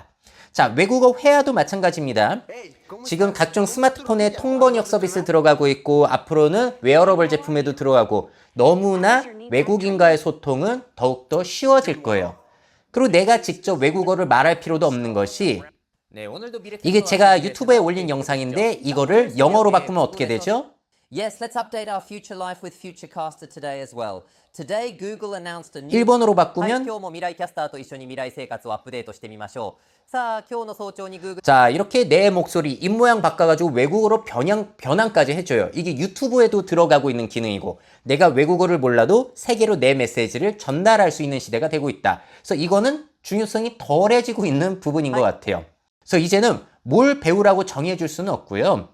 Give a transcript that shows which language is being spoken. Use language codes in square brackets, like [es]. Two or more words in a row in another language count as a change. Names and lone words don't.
[ko] 자, 외국어 회화도 마찬가지입니다. 지금 각종 스마트폰에 통번역 서비스 들어가고 있고 앞으로는 웨어러블 제품에도 들어가고 너무나 외국인과의 소통은 더욱더 쉬워질 거예요. 그리고 내가 직접 외국어를 말할 필요도 없는 것이, 이게 제가 유튜브에 올린 영상인데 이거를 영어로 바꾸면 어떻게 되죠? [en] Yes, let's update our future life with Futurecaster today as well. Today, Google announced a new... [ko] 일본어로 [ja] はい、 [ko] 바꾸면 [ja] 今日も未来キャスターと一緒に未来生活をアップデートしてみましょう。さあ、今日の早朝に Google... [ko] 자, 이렇게 내 목소리, 입모양 바꿔가지고 외국어로 변환까지 해줘요. 이게 유튜브에도 들어가고 있는 기능이고 내가 외국어를 몰라도 세계로 내 메시지를 전달할 수 있는 시대가 되고 있다. 그래서 이거는 중요성이 덜해지고 있는 부분인 것 같아요. 그래서 이제는 뭘 배우라고 정해줄 수는 없고요.